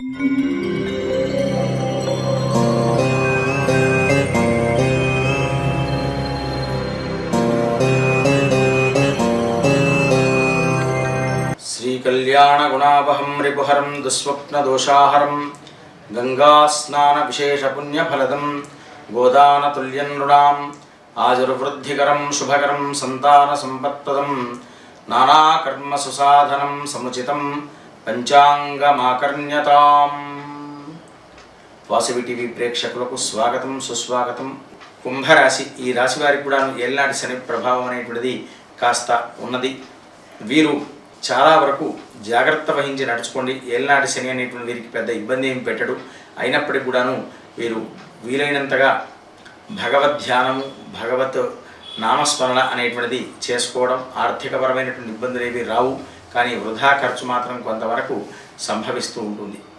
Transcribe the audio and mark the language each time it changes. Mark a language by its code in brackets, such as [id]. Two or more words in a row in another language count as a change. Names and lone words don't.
[sa] कल्याणगुणावहं रिपुहरं दुःस्वप्नदोषाहरं गंगास्नानविशेषपुण्यफलदं गोदानतुल्यं नृणाम् आजुर्वृद्धिकरं शुभकरं सन्तानसम्पत्प्रदं नानाकर्मसुसाधनं समुचितं पंचांगमाकर्ण्यताम्। [te] వాసవి టీవీ ప్రేక్షకులకు స్వాగతం సుస్వాగతం। కుంభరాశి ఈ రాశి వారికి కూడా ఏళ్ళనాటి శని ప్రభావం అనేటువంటిది కాస్త ఉన్నది। వీరు చాలా వరకు జాగ్రత్త వహించి నడుచుకోండి। ఏళ్ళనాటి శని అనేటువంటి వీరికి పెద్ద ఇబ్బంది ఏమి పెట్టడు। అయినప్పటికీ కూడాను వీరు వీలైనంతగా భగవద్ ధ్యానము భగవత్ నామస్మరణ అనేటువంటిది చేసుకోవడం, ఆర్థికపరమైనటువంటి ఇబ్బందులు ఏవి రావు, కానీ వృధా ఖర్చు మాత్రం కొంతవరకు సంభవిస్తూ ఉంటుంది।